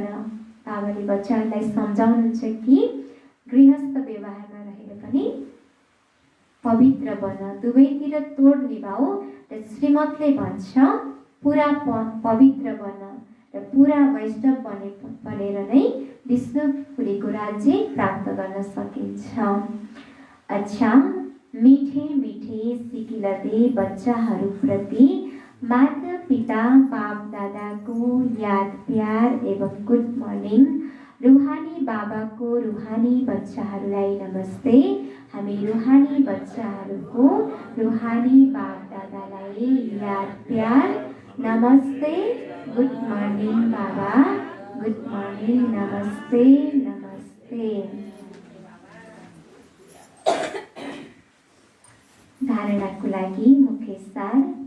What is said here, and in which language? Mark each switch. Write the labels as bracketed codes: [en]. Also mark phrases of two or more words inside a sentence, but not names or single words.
[ne] बाबाले बच्चाहरूलाई सम्झाउनुहुन्छ कि गृहस्थ व्यवहारमा रहेर पनि पवित्र बन दुवैतिर तोड निभाऊ र श्रीमतले भन्छ पुरा पवित्र बन र पुरा वैष्णव बनेर नै विष्णुपुरीको राज्य प्राप्त गर्न सकिन्छ। [hi] अच्छा मीठे मीठे सिकिलदे [ne] बच्चाहरूप्रति माता पिता बाप दादाको याद प्यार एवं [en] good morning. [ne] रूहानी बाबाको रूहानी बच्चाहरूलाई नमस्ते। हामी रूहानी बच्चाहरूको रूहानी बाप दादालाई याद प्यार नमस्ते। [en] good morning [ne] बाबा [en] good morning [ne] नमस्ते नमस्ते। धारणाको लागि मुख्य सार।